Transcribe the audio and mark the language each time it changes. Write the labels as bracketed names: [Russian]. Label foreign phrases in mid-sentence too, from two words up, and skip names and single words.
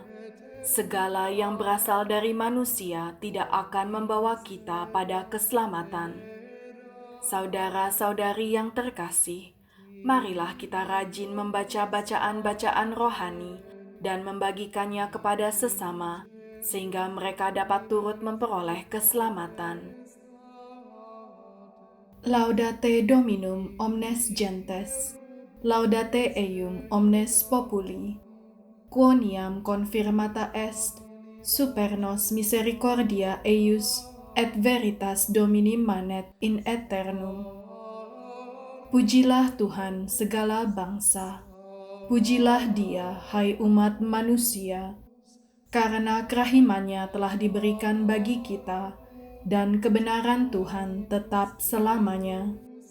[Indonesian] Segala yang berasal dari manusia tidak akan membawa kita pada keselamatan. Saudara-saudari yang terkasih, marilah kita rajin membaca bacaan-bacaan rohani dan membagikannya kepada sesama, sehingga mereka dapat turut memperoleh keselamatan. [Latin] Laudate Dominum omnes gentes, laudate eium omnes populi, quoniam confirmata est, super nos misericordia eius, et veritas Domini manet in aeternum. [Indonesian] Pujilah Tuhan segala bangsa, pujilah Dia, hai umat manusia, karena kerahimannya telah diberikan bagi kita, dan kebenaran Tuhan tetap selamanya.